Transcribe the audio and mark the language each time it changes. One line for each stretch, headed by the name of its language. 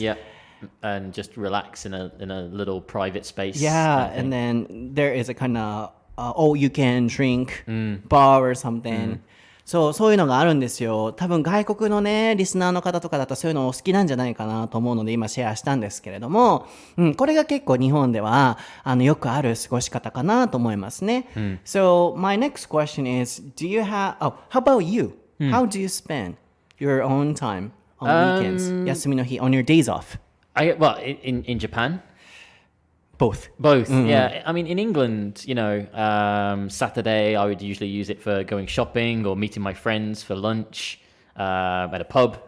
English: Yeah, and just relax in a little private space. Yeah, and then there is a kind of you can drink bar or something.
Japanese: そういうのがあるんですよ。多分外国のね、リスナーの方とかだとそういうのお好きなんじゃないかなと思うので今シェアしたんですけれども、これが結構日本ではよくある過ごし方かなと思いますね。
English: So my next question is, how about you? How do you spend your own time on weekends?
Japanese: 休みの日
English: on your days off? In Japan? Both. Yeah. I mean, in England, Saturday, I would usually use it for going shopping or meeting my friends for lunch at a pub.